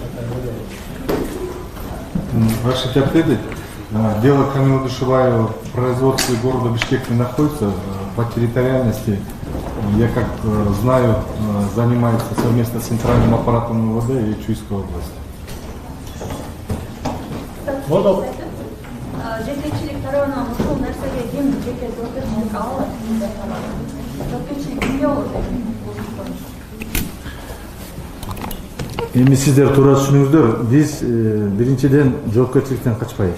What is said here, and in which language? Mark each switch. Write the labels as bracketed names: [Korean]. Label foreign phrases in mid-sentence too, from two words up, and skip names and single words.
[Russian] Разрешите ответить? Дело Камилы Душибаева в производстве города Бишкек не находится. По территориальности, я как знаю, занимается совместно с центральным аппаратом МВД и Чуйской области. [Kyrgyz] Эми сиздер туура түшүнүңүздөр, биз биринчиден жоопкерчиликтен качпайбыз.